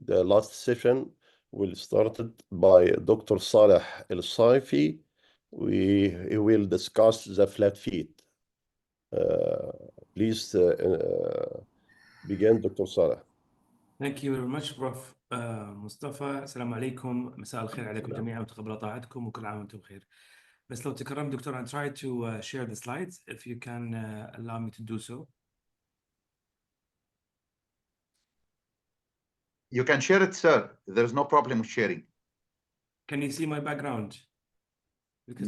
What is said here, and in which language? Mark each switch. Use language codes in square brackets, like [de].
[en] The last session will started by Dr. Saleh al-Saifi. We will discuss the flat feet. Please begin, Dr. Saleh. Thank you very much, Prof. [ar] مصطفى. السلام عليكم. مساء الخير عليكم جميعا وتقبل طاعتكم وكل عام وانتم بخير. بس لو تكرم دكتور, [en] I try to share the slides if you can allow me to do so. You can share it, sir. There's no problem with sharing. Can you see my background? Because